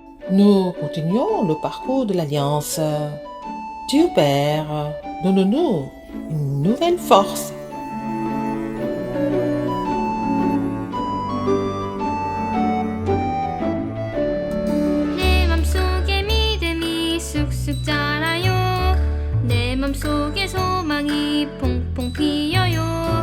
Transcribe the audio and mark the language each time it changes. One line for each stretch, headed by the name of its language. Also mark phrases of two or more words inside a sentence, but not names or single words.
French: nous continuons le parcours de l'Alliance. Dieu Père, donne-nous une nouvelle force.
Korean: 내 맘속에 믿음이 쑥쑥 자라요. 내 맘속에 소망이 퐁퐁 피어요.